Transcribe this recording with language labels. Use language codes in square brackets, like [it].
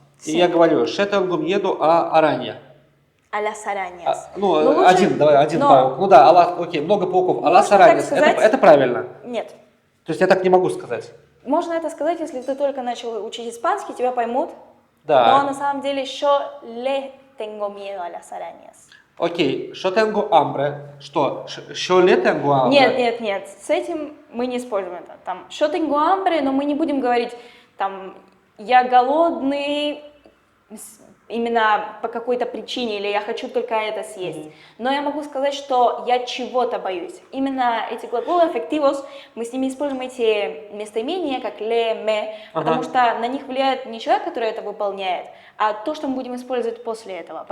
[ru] И я говорю, что [es] tengo miedo a araña. A las arañas. [ru] Один паук. Ну да, окей, много пауков. [es] А las arañas, [ru] это правильно? Нет. То есть я так не могу сказать? Можно это сказать, если ты только начал учить испанский, тебя поймут. Да. Но на самом деле, [es] yo le tengo miedo a las arañas. [ru] Окей, что [es] tengo hambre? [ru] Что [es] le tengo hambre? [ru] Нет, с этим мы не используем это. Там, [es] yo tengo hambre, [ru] но мы не будем говорить, там, я голодный, именно по какой-то причине, или я хочу только это съесть. Но я могу сказать, что я чего-то боюсь. Именно эти глаголы afectivos, мы с ними используем эти местоимения, как le, me, потому что на них влияет не человек, который это выполняет, а то, что мы будем использовать после этого.